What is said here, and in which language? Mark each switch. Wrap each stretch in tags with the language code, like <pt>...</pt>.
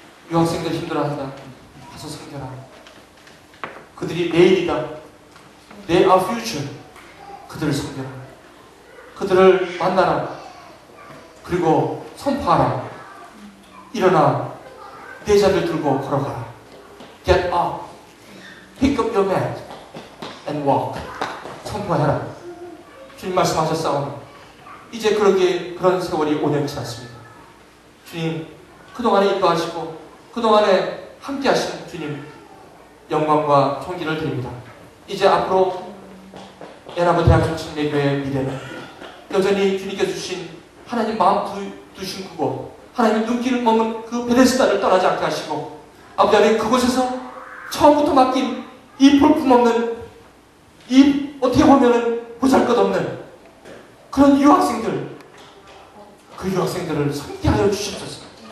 <ko>유학생들 힘들어한다. 가서 섬겨라. 그들이 내일이다.</ko> <en>They are future.</en> <ko>그들을 섬겨라. 그들을 만나라. 그리고 선포하라. 일어나 내 자리를 들고 걸어가라.</ko> <en>Get up. Pick up your mat and walk.</en> <ko>선포해라. 주님 말씀하셨사오니 이제 그런 세월이 5년 지났습니다. 주님, 그동안에 인도하시고 그동안에 함께 하신 주님 영광과 존귀를 드립니다. 이제 앞으로 연합 대학교 침례교회의 미래는 여전히 주님께서 주신 하나님 마음 두신 그곳, 하나님 눈길을 머문 그 베데스다를 떠나지 않게 하시고 아버지 하나님 그곳에서 처음부터 맡긴 이 볼품없는 이 어떻게 보면은 보잘것없는 그런 유학생들, 그 유학생들을 섬기하여 주시옵소서.</ko>